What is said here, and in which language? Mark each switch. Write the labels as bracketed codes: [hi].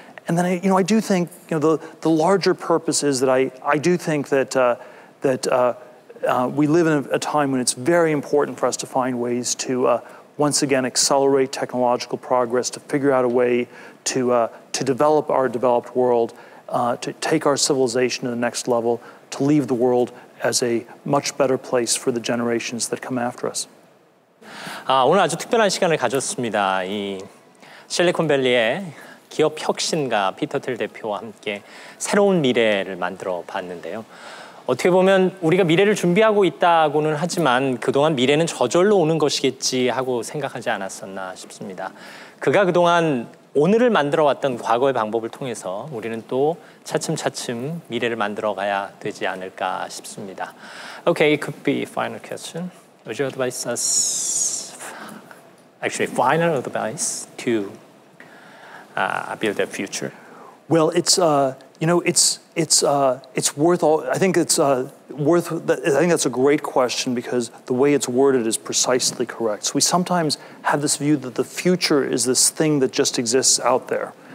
[en] And then I do think the larger purpose is that I do think that we live in a time when it's very important for us to find ways to once again accelerate technological progress, to figure out a way to develop our developed world, to take our civilization to the next level, to leave the world as a much better place for the generations that come after us. [ko] 오늘 아주 특별한 시간을 가졌습니다. 이 실리콘밸리의 기업 혁신가 피터 틸 대표와 함께 새로운 미래를 만들어 봤는데요. 어떻게 보면 우리가 미래를 준비하고 있다고는 하지만 그동안 미래는 저절로 오는 것이겠지 하고 생각하지 않았었나 싶습니다. 그가 그동안 오늘을 만들어왔던 과거의 방법을 통해서 우리는 또 차츰차츰 미래를 만들어가야 되지 않을까 싶습니다. [en] Okay, it could be final question. Would you advise us, actually final advice to build a future? Well, it's worth all. I think it's worth. I think that's a great question because the way it's worded is precisely correct. So we sometimes have this view that the future is this thing that just exists out there.